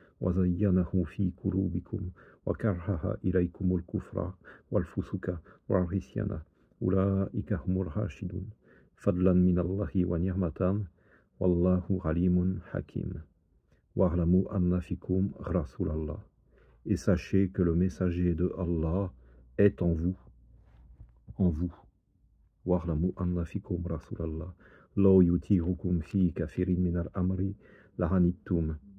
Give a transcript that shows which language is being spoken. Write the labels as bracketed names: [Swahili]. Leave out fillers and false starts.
[Arabic] وزينه في قلوبكم وكره إليكم الكفر والفسوق والعصيان أولئك هم الراشدون فضلا من الله ونعمة والله عليم حكيم واعلموا أن فيكم رسول الله. [French] Et sachez que le messager de Allah est en vous. [Arabic] واعلموا أن فيكم رسول الله لو يطيعكم في كثير من الأمر لعنتم.